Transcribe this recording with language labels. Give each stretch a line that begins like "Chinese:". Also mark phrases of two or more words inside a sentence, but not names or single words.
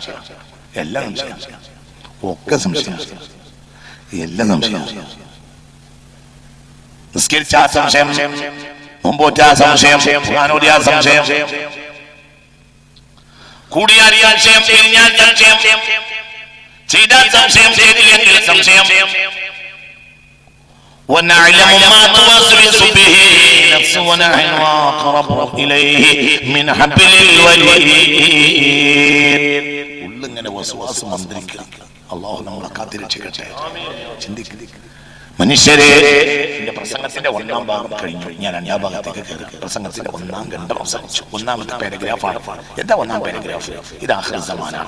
Malayalam: എല്ലാം സംശയം, ഒക്കെ സംശയം, എല്ലാം സംശയം. നിസ്കരിച്ച സംശയം, മുമ്പോറ്റ സംശയം, ഖുർആനോദിയ സംശയം, കൂടിയാറിയാൽ സംശയം, പിരിഞ്ഞാൽ സംശയം, ചെയ്താൽ സംശയം, ചെയ്തില്ലെങ്കിൽ സംശയം.
Arabic: ونعلم ما توسوس به نفس ونحن أقرب إليه من حبل الوريد.
Malayalam: ഉള്ളിങ്ങനെ വസ്വാസ് മന്ത്രിക്കുക. അല്ലാഹു നമ്മളെ കാത്തിരക്ഷിക്കട്ടെ. ചിന്തിക്കുക മനുഷ്യരെ. എന്റെ പ്രസംഗത്തിന്റെ 1-ാം ഭാഗം കഴിഞ്ഞു, ഞാൻ 2-ാം ഭാഗത്തേക്ക് കയറി. പ്രസംഗത്തിന്റെ 1-ാം ഖണ്ഡം അവസാനിച്ചു. 1-ാമത്തെ പാരഗ്രാഫാണ്. എന്താ 1-ാം പാരഗ്രാഫ്? ഇത് ആഖിർ സമാനാണ്.